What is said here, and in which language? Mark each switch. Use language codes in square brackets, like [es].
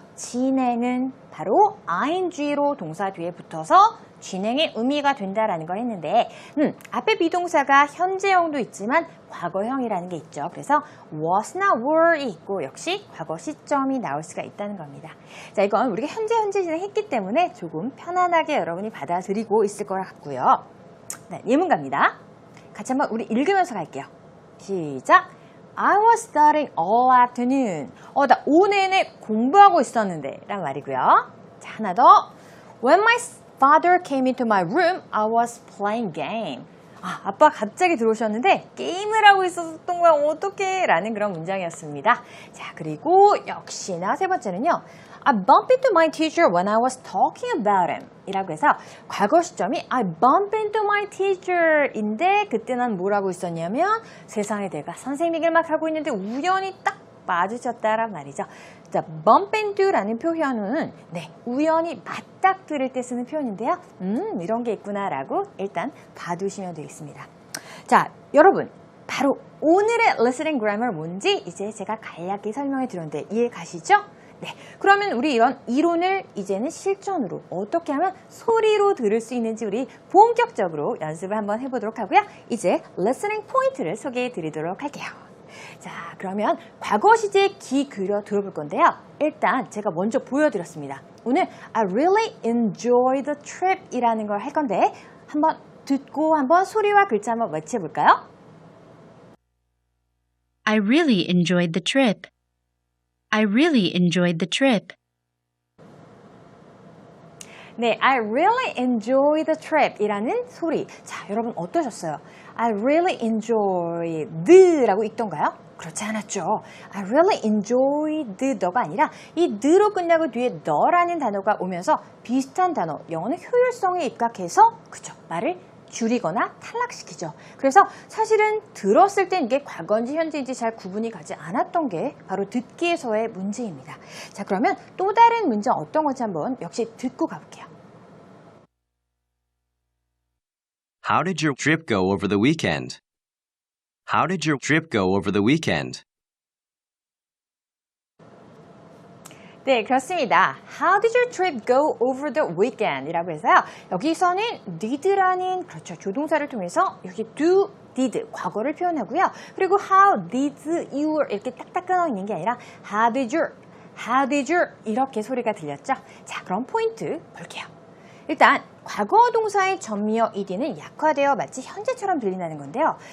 [ko] 진행은 바로 ing로 동사 뒤에 붙어서 진행의 의미가 된다라는 걸 했는데 앞에 비동사가 현재형도 있지만 과거형이라는 게 있죠. 그래서 was나 were이 있고 역시 과거 시점이 나올 수가 있다는 겁니다. 자, 이건 우리가 현재 진행했기 때문에 조금 편안하게 여러분이 받아들이고 있을 것 같고요. 네, 예문갑니다. 같이 한번 우리 읽으면서 갈게요. 시작! [en] I was studying all afternoon. [ko] 나 오후 내내 공부하고 있었는데 란 말이고요. 자, 하나 더. [en] When my father came into my room, I was playing game. [ko] 아빠 갑자기 들어오셨는데 게임을 하고 있었던 거야. 어떡해? 라는 그런 문장이었습니다. 자, 그리고 역시나 세 번째는요. [en] I bumped into my teacher when I was talking about him. [ko] 이라고 해서 과거 시점이 [en] I bumped into my teacher [ko] 인데 그때 난 뭘 하고 있었냐면 세상에 내가 선생님 얘기를 막 하고 있는데 우연히 딱 마주쳤다란 말이죠. 자, bump into라는 표현은 우연히 맞닥뜨릴 때 쓰는 표현인데요. 이런 게 있구나라고 일단 봐두시면 되겠습니다. 자, 여러분 바로 오늘의 listening grammar 뭔지 이제 제가 간략히 설명해 드렸는데 이해 가시죠? 네, 그러면 우리 이런 이론을 이제는 실전으로 어떻게 하면 소리로 들을 수 있는지 우리 본격적으로 연습을 한번 해보도록 하고요. 이제 listening 포인트를 소개해 드리도록 할게요. 자, 그러면 과거 시제에 귀 기울여 들어볼 건데요. 일단 제가 먼저 보여드렸습니다. 오늘 [en] I really enjoy the trip [ko] 이라는 걸 할 건데 한번 듣고 한번 소리와 글자 한번 외쳐볼까요? [en] I really enjoyed the trip. I really enjoyed the trip. 네, I really enjoy the trip [ko] 이라는 소리. 자, 여러분 어떠셨어요? [en] I really enjoy the라고 읽던가요? [ko] 그렇지 않았죠. [en] I really enjoyed the [ko] 가 아니라 이 the로 끝나고 뒤에 the라는 단어가 오면서 비슷한 단어, 영어는 효율성에 입각해서 그죠, 말을 줄이거나 탈락시키죠. 그래서 사실은 들었을 땐 이게 과거인지 현재인지 잘 구분이 가지 않았던 게 바로 듣기에서의 문제입니다. 자, 그러면 또 다른 문제 어떤 건지 한번 역시 듣고 가볼게요. [en] How did your trip go over the weekend? How did your trip go over the weekend? [ko] 네, 그렇습니다. [en] How did your trip go over the weekend? [ko] 이라고 해서요. 여기서는 did라는 그렇죠, 조동사를 통해서 여기 do, did, 과거를 표현하고요. 그리고 [en] how did you [ko] 이렇게 딱딱 끊어 있는 게 아니라 how did you 이렇게 소리가 들렸죠. 자, 그럼 포인트 볼게요. 일단 과거 동사의 전미어 ed는 약화되어 마치 현재처럼 들린다는 건데요.